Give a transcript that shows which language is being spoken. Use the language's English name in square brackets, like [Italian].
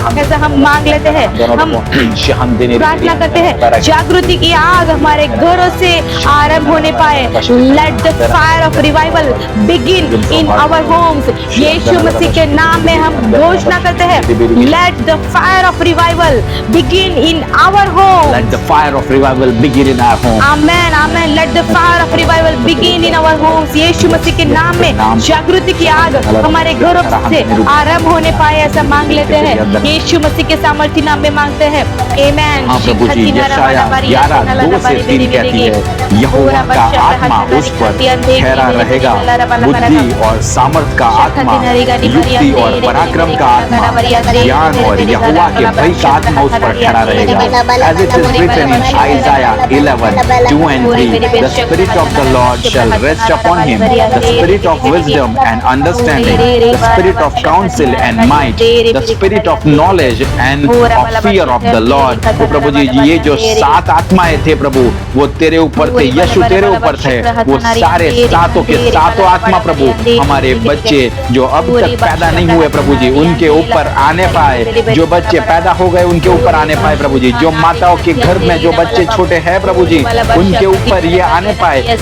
[Hindi] ऐसा हम मांग लेते हैं। हम प्रार्थना करते हैं जागृति की आग हमारे घरों से आरंभ होने पाए। [English] Let the fire of revival begin in our homes. [Hindi] यीशु मसीह के नाम में हम घोषणा करते हैं, [English] Let the fire of revival begin in our home. Let the fire of revival begin in our home. [Hindi] Amen amen. [English] Let the fire of revival begin in our homes. [Hindi] यीशु मसीह के नाम में जागृति की आग हमारे घरों से आरंभ होने पाए। ऐसा मांग लेते हैं यीशु मसीह के सामर्थ्य नाम में मांगते हैं। आमेन। हाँ प्रभु जी, यशायाह 11:2-3 कहती है, यहोवा का आत्मा उस पर ठहरा रहेगा, बुद्धि और सामर्थ का आत्मा, युक्ति और पराक्रम का आत्मा, ज्ञान और यहोवा के भय का आत्मा उस पर ठहरा रहेगा। [English] As it is written in Isaiah 11:2-3, the spirit of the Lord shall rest upon him, the spirit of wisdom and understanding, the spirit of counsel and might, the spirit of knowledge and of fear of the Lord। [Hindi] तो प्रभु जी, ये जो 7 आत्माएं थे प्रभु, वो तेरे ऊपर थे, यीशु तेरे ऊपर थे, वो सारे सातों के सातों आत्मा प्रभु हमारे बच्चे जो अब तक पैदा नहीं हुए प्रभु जी, उनके ऊपर आने पाए। जो बच्चे पैदा हो गए उनके ऊपर आने पाए प्रभु जी। जो माताओं के घर में जो बच्चे छोटे हैं प्रभु जी, उनके ऊपर ये आने पाए।